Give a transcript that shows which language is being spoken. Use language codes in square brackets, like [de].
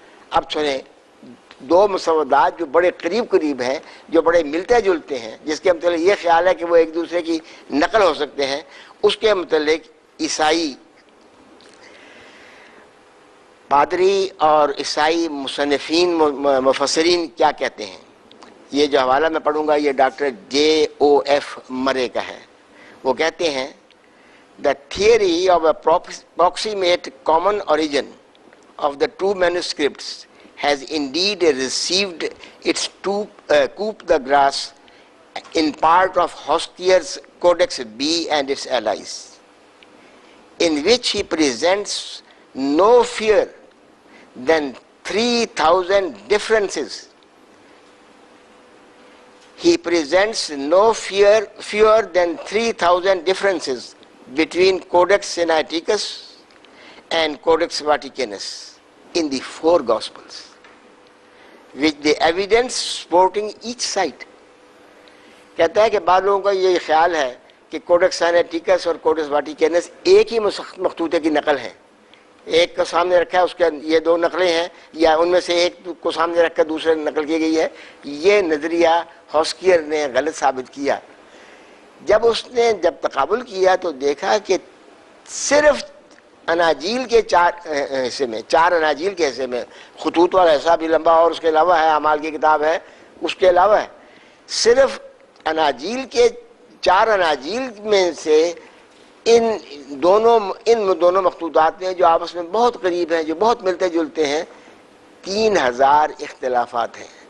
[ur] اب سنیں، 2 مسودات جو بڑے قریب ہیں، جو بڑے ملتے جلتے ہیں، جس کے متعلق یہ خیال ہے کہ وہ ایک دوسرے کی نقل ہو سکتے ہیں، اس کے متعلق عیسائی پادری اور عیسائی مصنفین مفسرین کیا کہتے ہیں. یہ جو حوالہ میں پڑھوں گا یہ ڈاکٹر J.O.F. مرے کا ہے. وہ کہتے ہیں [en] The theory of approximate common origin of the two manuscripts has indeed received its coup de grace in part of Hoskier's Codex B and its allies, in which he presents no fewer than 3,000 differences. He presents no fewer than 3,000 differences between Codex Sinaiticus and Codex Vaticanus in the 4 Gospels, with the evidence supporting each side. [ur] کہتا ہے کہ بعض لوگوں کا یہ خیال ہے کہ کوڈیکس سینائٹیکس اور کوڈیکس واٹیکینس ایک ہی مخطوطے کی نقل ہے. ایک کو سامنے رکھا ہے، اس کے یہ 2 نقلیں ہیں، یا ان میں سے ایک کو سامنے رکھ کر دوسرے نقل کی گئی ہے. یہ نظریہ ہاسکیئر نے غلط ثابت کیا. جب تقابل کیا تو دیکھا کہ صرف اناجیل کے 4 حصے میں، 4 اناجیل کے حصے میں، خطوط والا حصہ بھی لمبا اور اس کے علاوہ ہے، اعمال کی کتاب ہے اس کے علاوہ ہے، صرف اناجیل کے 4 اناجیل میں سے ان دونوں مخطوطات میں جو آپس میں بہت قریب ہیں، جو بہت ملتے جلتے ہیں، 3000 اختلافات ہیں.